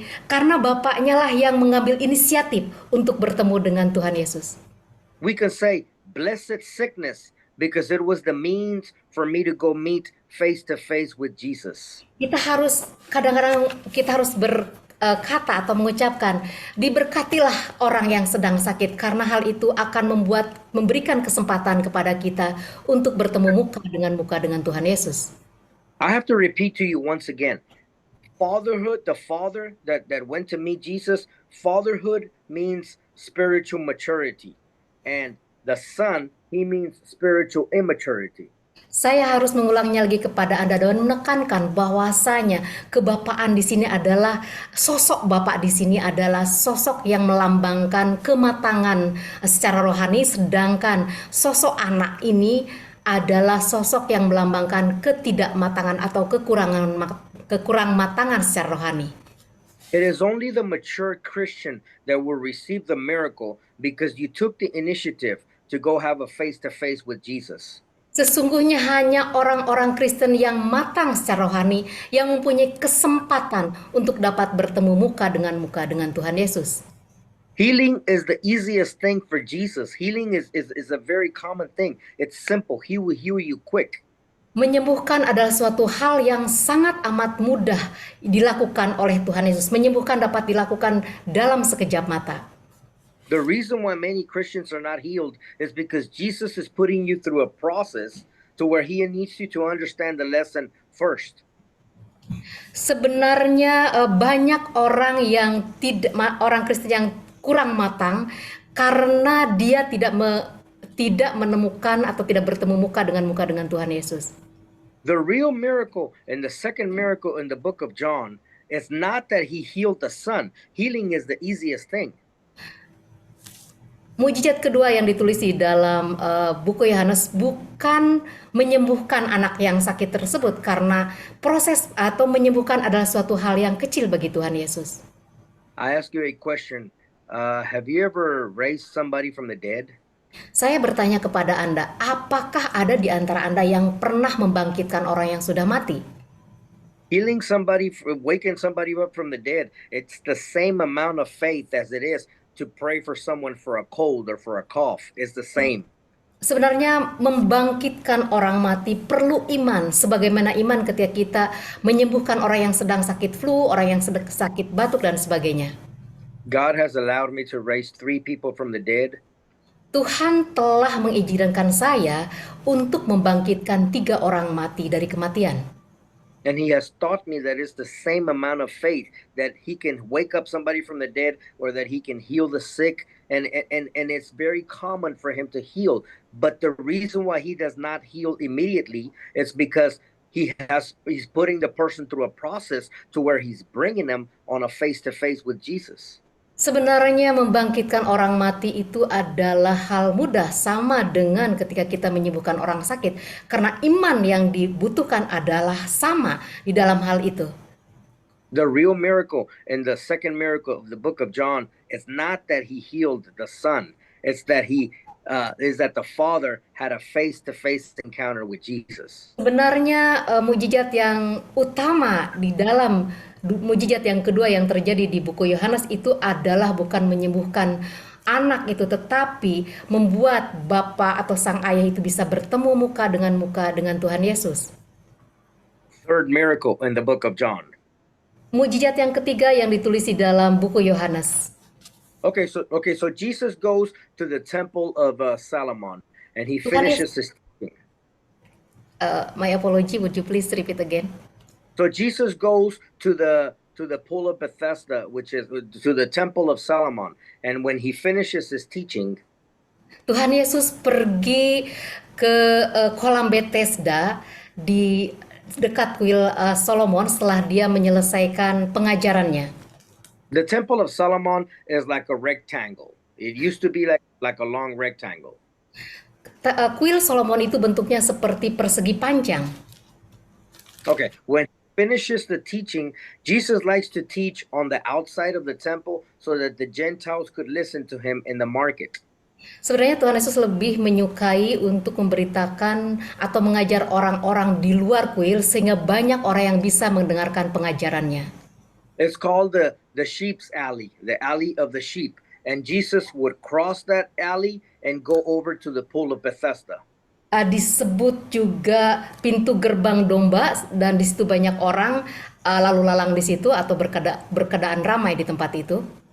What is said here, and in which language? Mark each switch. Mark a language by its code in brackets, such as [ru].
[id] karena bapaknya lah yang mengambil inisiatif untuk bertemu dengan Tuhan Yesus. [en] We can say blessed sickness because it was the means for me to go meet face to face with Jesus. [id] Kadang-kadang kita harus berkata atau mengucapkan, diberkatilah orang yang sedang sakit karena hal itu akan memberikan kesempatan kepada kita untuk bertemu muka dengan Tuhan Yesus. [en] I have to repeat to you once again. Fatherhood, the father that went to meet Jesus, fatherhood means spiritual maturity. And the son, he means spiritual immaturity. [id] Saya harus mengulangnya lagi kepada Anda dan menekankan bahwasanya kebapaan di sini adalah sosok bapak di sini adalah sosok yang melambangkan kematangan secara rohani, sedangkan sosok anak ini adalah sosok yang melambangkan ketidakmatangan atau kekurang matangan secara rohani. [en] It is only the mature Christian that will receive the miracle because you took the initiative to go have a face-to-face with Jesus. [id] Sesungguhnya hanya orang-orang Kristen yang matang secara rohani yang mempunyai kesempatan untuk dapat bertemu muka dengan Tuhan Yesus. [en] Healing is the easiest thing for Jesus. Healing is a very common thing. It's simple. He will heal you quick. [id] Menyembuhkan adalah suatu hal yang sangat amat mudah dilakukan oleh Tuhan Yesus. Menyembuhkan dapat dilakukan dalam sekejap mata. [en] The reason why many Christians are not healed is because Jesus is putting you through a process to where he needs you to understand the lesson first. [id] Sebenarnya banyak orang orang Kristen yang kurang matang karena dia tidak menemukan atau tidak bertemu muka dengan Tuhan Yesus. [en] The real miracle and the second miracle in the book of John is not that he healed the son. Healing is the easiest thing. [id] Mujizat kedua yang ditulis di dalam buku Yohanes bukan menyembuhkan anak yang sakit tersebut, karena proses atau menyembuhkan adalah suatu hal yang kecil bagi Tuhan Yesus. [en] I ask you a question. Have you ever raised somebody from the dead? [id] Saya bertanya kepada Anda, apakah ada di antara Anda yang pernah membangkitkan orang yang sudah mati? [en] Healing somebody, waking somebody up from the dead, it's the same amount of faith as it is to pray for someone for a cold or for a cough. It's the same. [id] Sebenarnya membangkitkan orang mati perlu iman, sebagaimana iman ketika kita menyembuhkan orang yang sedang sakit flu, orang yang sedang sakit batuk dan sebagainya. [en] God has allowed me to raise 3 people from the dead. [id] Tuhan telah mengizinkan saya untuk membangkitkan 3 orang mati dari kematian. [en] And he has taught me that it's the same amount of faith that he can wake up somebody from the dead or that he can heal the sick. And it's very common for him to heal. But the reason why he does not heal immediately is because he's putting the person through a process to where he's bringing them on a face-to-face with Jesus. [id] Sebenarnya membangkitkan orang mati itu adalah hal mudah, sama dengan ketika kita menyembuhkan orang sakit, karena iman yang dibutuhkan adalah sama di dalam hal itu. [en] The real miracle in the second miracle of the book of John is not that he healed the son, it's that the Father had a face-to-face encounter with Jesus. [id] Sebenarnya mujizat yang utama di dalam mujizat yang kedua yang terjadi di buku Yohanes itu adalah bukan menyembuhkan anak itu, tetapi membuat bapa atau sang ayah itu bisa bertemu muka dengan Tuhan Yesus. [en] Third miracle in the book of John. [id] Mujizat yang ketiga yang ditulis di dalam buku Yohanes. [en] Okay, so Jesus goes to the temple of Solomon and he finishes his teaching. My apology, would you please repeat again? So Jesus goes to the pool of Bethesda, which is to the temple of Solomon, and when he finishes his teaching, [id] Tuhan Yesus pergi ke kolam Bethesda di dekat kuil Solomon setelah dia menyelesaikan pengajarannya. [en] The temple of Solomon is like a rectangle. It used to be like a long rectangle. [id] Kuil Solomon itu bentuknya seperti persegi panjang. [en] Okay, when he finishes the teaching, Jesus likes to teach on the outside of the temple so that the Gentiles could listen to him in the market. [id] Sebenarnya Tuhan Yesus lebih menyukai untuk memberitakan atau mengajar orang-orang di luar kuil sehingga banyak orang yang bisa mendengarkan pengajarannya. [en] It's called the sheep's alley, the alley of the sheep. And Jesus would cross that alley and go over to the pool of Bethesda. [id] Disebut juga pintu gerbang domba, dan di situ banyak orang lalu lalang di situ atau berkeadaan ramai di tempat itu.